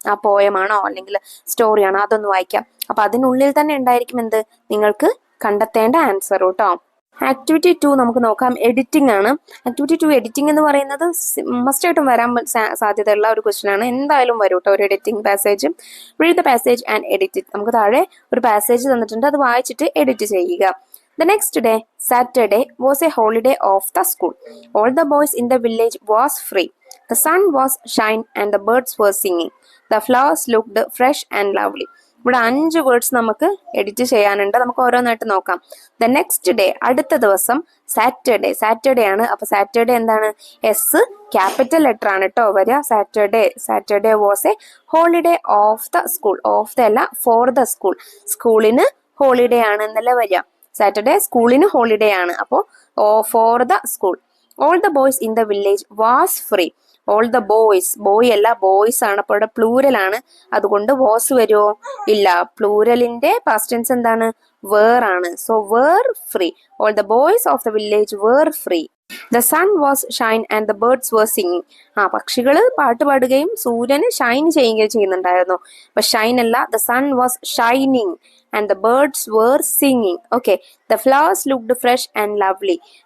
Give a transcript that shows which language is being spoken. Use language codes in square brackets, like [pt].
[ml] ആ പോയമാണോ അല്ലെങ്കിൽ സ്റ്റോറിയാണോ അതൊന്ന് വായിക്കാം. അപ്പൊ അതിനുള്ളിൽ തന്നെ ഉണ്ടായിരിക്കും എന്ത്, നിങ്ങൾക്ക് കണ്ടെത്തേണ്ട ആൻസർ കേട്ടോ. ആക്ടിവിറ്റി 2 നമുക്ക് നോക്കാം. എഡിറ്റിംഗ് ആണ്. ആക്ടിവിറ്റി 2 എഡിറ്റിംഗ് എന്ന് പറയുന്നത് മസ്റ്റ് ആയിട്ടും വരാൻ സാധ്യതയുള്ള ഒരു ക്വസ്റ്റ്യൻ ആണ്. എന്തായാലും വരും കേട്ടോ, ഒരു editing passage. [en] read the passage and edit it, [ml] നമുക്ക് താഴെ ഒരു പാസേജ് തന്നിട്ടുണ്ട്, അത് വായിച്ചിട്ട് എഡിറ്റ് ചെയ്യുക. [en] The next day, Saturday, was a holiday of the school. All the boys in the village was free. The sun was shining and the birds were singing. The flowers looked fresh and lovely. [ml] ഇവിടെ 5 words നമുക്ക് edit ചെയ്യാനുണ്ട്. നമുക്ക് ഓരോന്നായിട്ട് നോക്കാം. [en] the next day, [ml] അടുത്ത ദിവസം, Saturday. Saturday ആണ്. അപ്പൊ സാറ്റർഡേ എന്താണ്? എസ് ക്യാപിറ്റൽ ലെറ്റർ ആണ് കേട്ടോ വരിക. [en] Saturday. Saturday was a holiday of the school. [ml] Of the അല്ല, [en] For the school. [ml] സ്കൂളിന് ഹോളിഡേ ആണ് എന്നല്ല വരിക. സാറ്റർഡേ സ്കൂളിന് ഹോളിഡേ ആണ്. അപ്പോൾ for the school. [en] All the boys in the village was free. All the boys, boy അല്ല boys ആണ്. [ml] അപ്പോൾ ഇവിടെ പ്ലൂരൽ ആണ്, അതുകൊണ്ട് വാസ് വരുമോ? ഇല്ല. പ്ലൂരലിന്റെ പാസ്റ്റ് ടെൻസ് എന്താണ്? വേർ ആണ്. [en] So were free. All the boys of the village were free. The sun was shine and the birds were singing. [ml] പക്ഷികള് പാട്ട് പാടുകയും സൂര്യന് ഷൈൻ ചെയ്യുകയും ചെയ്യുന്നുണ്ടായിരുന്നു. അപ്പൊ ഷൈൻ അല്ല, [en] The sun was shining and the birds were singing. Okay, the flowers looked fresh and lovely.